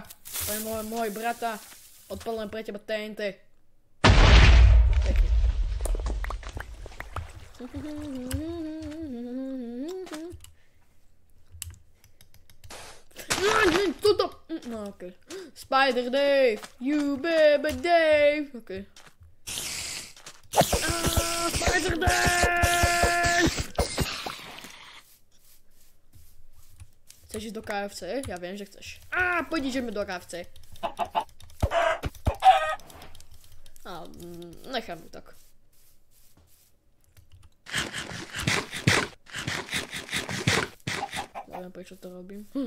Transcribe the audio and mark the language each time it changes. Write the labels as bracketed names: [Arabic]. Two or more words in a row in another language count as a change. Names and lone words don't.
[Slovak] To je môj brata. Odpadlem pre teba TNT. Pekne. Tuto! No okej. [English] Spider Dave! You baby Dave! Okej. [Slovak] Spider Dave! Chceš ísť do KFC? Ja viem, že chceš. Poď ideme do KFC. Nechám ju tak. Neviem, prečo to robím.